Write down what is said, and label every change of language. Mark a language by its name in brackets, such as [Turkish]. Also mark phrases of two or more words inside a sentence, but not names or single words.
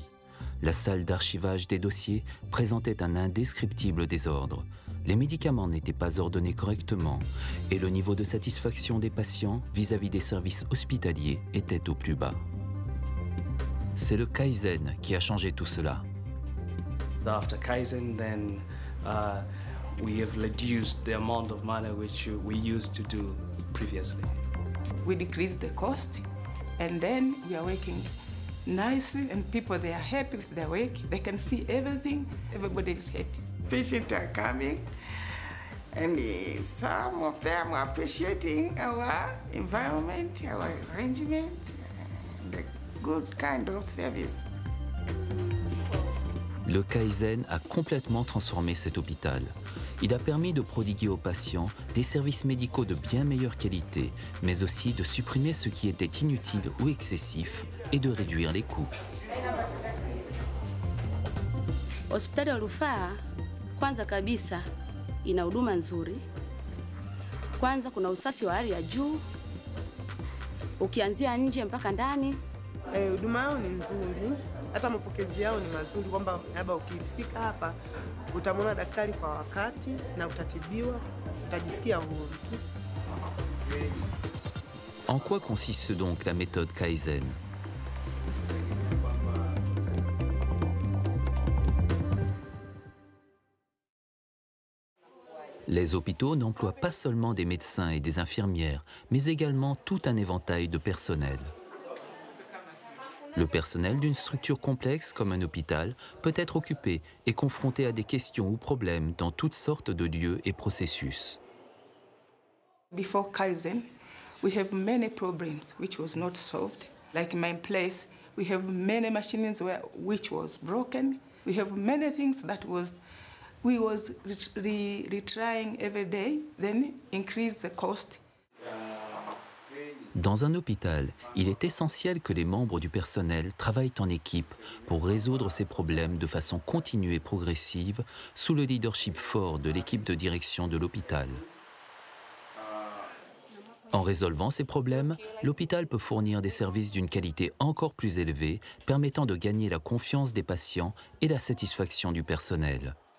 [French] La salle d'archivage des dossiers présentait un indescriptible désordre. Les médicaments n'étaient pas ordonnés correctement et le niveau de satisfaction des patients vis-à-vis des services hospitaliers était au plus bas. C'est le Kaizen qui a changé tout cela. [English] After Kaizen, then we have reduced the amount of money which we used to do previously. We decreased the cost, and then we are working nicely, and people, they are happy with their work. They can see everything. Everybody is happy. Patients are coming, and some of them are appreciating our environment, our arrangement, the good kind of service. [French] Le Kaizen a complètement transformé cet hôpital. Il a permis de prodiguer aux patients des services médicaux de bien meilleure qualité, mais aussi de supprimer ce qui était inutile ou excessif et de réduire les coûts. [Swahili] Hospitali ya rufaa kwanza kabisa ina huduma nzuri. Kwanza kuna usafi wa hali ya juu. Ukianzia nje mpaka ndani. Huduma yao ni nzuri. Hata mapokezi yao ni mazuri kwamba labda ukifika hapa utamwona daktari kwa wakati na utatibiwa, utajisikia huru. [French] En quoi consiste donc la méthode Kaizen? Les hôpitaux n'emploient pas seulement des médecins et des infirmières, mais également tout un éventail de personnel. Le personnel d'une structure complexe comme un hôpital peut être occupé et confronté à des questions ou problèmes dans toutes sortes de lieux et processus. [English] Before Kaizen, we have many problems which was not solved. Like in my place, we have many machines which was broken. We have many things that we was retrying every day, then increase the cost. [French] Dans un hôpital, il est essentiel que les membres du personnel travaillent en équipe pour résoudre ces problèmes de façon continue et progressive sous le leadership fort de l'équipe de direction de l'hôpital. En résolvant ces problèmes, l'hôpital peut fournir des services d'une qualité encore plus élevée, permettant de gagner la confiance des patients et la satisfaction du personnel.